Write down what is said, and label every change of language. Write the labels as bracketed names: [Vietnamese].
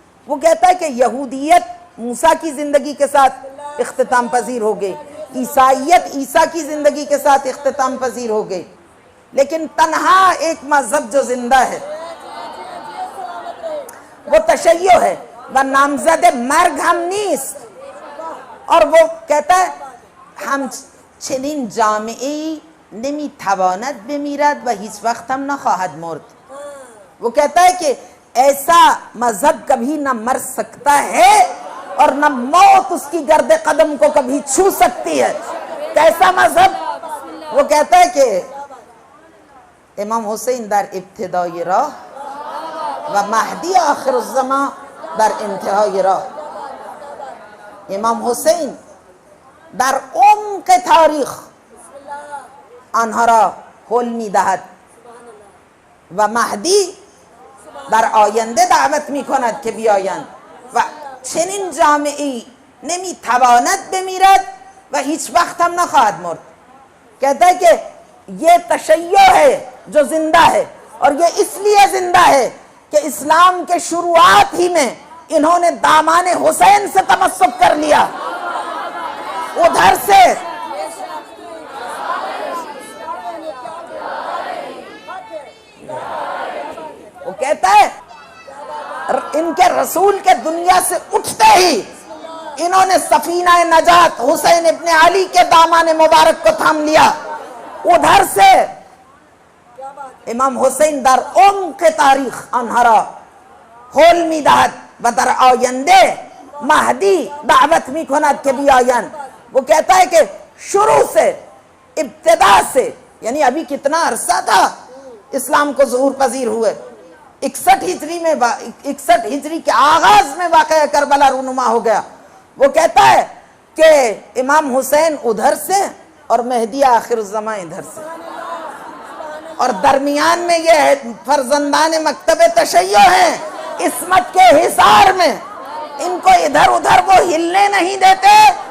[Urdu] وہ کہتا ہے کہ یہودیت موسیٰ کی زندگی کے ساتھ اختتام پذیر ہو گئی, عیسائیت عیسیٰ کی زندگی کے ساتھ اختتام پذیر ہو گئی, لیکن تنہا ایک مذہب جو زندہ ہے وہ تشیع ہے, [Persian] و نامزد مرگ ہم نیست. [Urdu] اور وہ کہتا ہے [Persian] ہم چنین جامعه‌ای نمیتواند بمیرد و هیچ وقت هم نخواهد مرد. [Urdu] وہ کہتا ہے کہ ایسا مذہب کبھی نہ مر سکتا ہے اور نہ موت اس کی گرد قدم کو کبھی چھو سکتی ہے. کیسا مذہب؟ وہ کہتا ہے کہ [Persian] امام حسین در ابتدای راہ و مہدی آخر الزمان در انتهای راه. امام حسین در عمق تاریخ آنها را حل می‌دهد و مهدی در آینده دعوت می‌کند که بیایند و چنین جامعه‌ای نمی‌تواند بمیرد و هیچ وقت هم نخواهد مرد. [Urdu] کہتا ہے کہ یہ تشیع ہے جو زندہ ہے، اور یہ اس لیے زندہ ہے کہ اسلام کے شروعات ہی میں انہوں نے دامان حسین سے تمسک کر لیا. ادھر سے وہ کہتا ہے ان کے رسول کے دنیا سے اٹھتے ہی انہوں نے سفینہ نجات حسین ابن علی کے دامان مبارک کو تھام لیا. ادھر سے [Persian] امام حسین در عمق تاریخ آنها را حل می‌دهد و در آینده مهدی دعوت می‌کند که بیایند. [Urdu] وہ کہتا ہے کہ شروع سے، ابتدا سے، یعنی ابھی کتنا عرصہ تھا اسلام کو ظہور پذیر ہوئے، 61 ہجری کے آغاز میں واقعہ کربلا رونما ہو گیا. وہ کہتا ہے کہ امام حسین ادھر سے اور مہدی آخر الزمان ادھر سے، اور درمیان میں یہ فرزندان مکتب تشیع ہیں عصمت کے حصار میں، ان کو ادھر ادھر وہ ہلنے نہیں دیتے.